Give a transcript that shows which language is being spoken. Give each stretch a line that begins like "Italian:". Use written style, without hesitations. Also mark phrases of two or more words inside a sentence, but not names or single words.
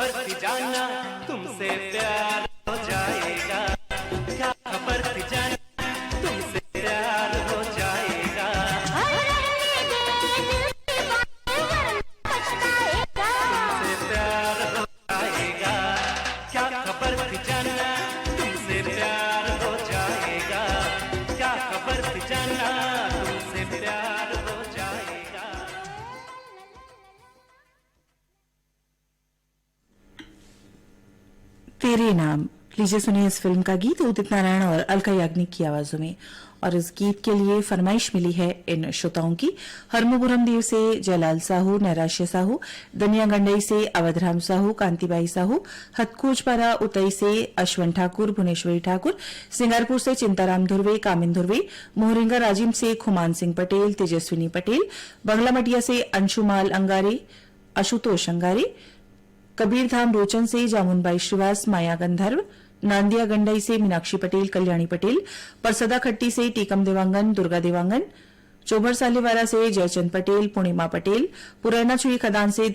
Hindi: थी जाना तुमसे प्यार हो जाएगा, क्या खबर थी जाना तुमसे प्यार हो जाएगा, तुमसे प्यार हो जाएगा, क्या खबर थी जाना तुमसे प्यार हो जाएगा, क्या खबर थी जाना तुमसे प्यार हो जाएगा। तेरे नाम। लीजिए सुनिए इस फिल्म का गीत उदित नारायण और अलका याग्निक की आवाजों में। और इस गीत के लिए फरमाइश मिली है इन श्रोताओं की। हरमुपुरम देव से जयलाल साहू, नैराश्य साहू, दनिया गंडई से अवधराम साहू, कांतिबाई साहू, हथकूचपारा उतई से अश्वन ठाकुर, भुवनेश्वरी ठाकुर, सिंगारपुर से चिंताराम धुर्वे, कामिन धुर्वे, मोहरिंगा राजिम से खुमान सिंह पटेल, तेजस्विनी पटेल, बंगला मटिया से अंशुमाल अंगारे, आशुतोष अंगारे, कबीरधाम रोचन से जामुनबाई श्रीवास, माया गंधर्व, नांदिया गंडई से मीनाक्षी पटेल, कल्याणी पटेल, परसदा खट्टी से टीकम देवांगन, दुर्गा देवांगन, चोभर सालेवाला से जयचंद पटेल, पूर्णिमा पटेल, पुरैना छुई खदान से